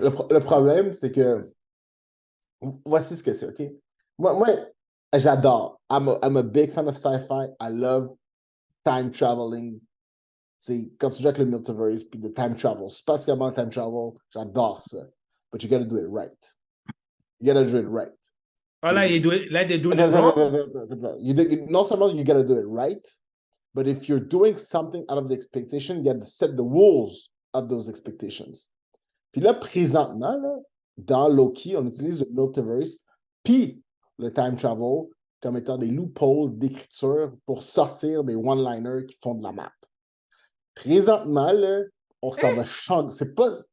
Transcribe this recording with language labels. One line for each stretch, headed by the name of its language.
French: le problème, c'est que voici ce que c'est, OK? Moi j'adore.
English: I'm a big fan of sci-fi. I love time traveling.
French: C'est quand tu joues avec le multiverse puis le time travel, spatialement time travel, j'adore ça.
English: But you gotta do it right. You gotta do it right.
French: Ah, là,
English: they're doing it
French: Non, non,
English: wrong?
French: non, non, non, non. Non seulement
English: you gotta do it right, but if you're doing something out of the expectation, you have to set the rules of those expectations.
French: Puis là, présentement, là, dans Loki, on utilise le multiverse puis le time travel comme étant des loopholes d'écriture pour sortir des one-liners qui font de la map. Présentement, là, on s'en va changer. C'est pas.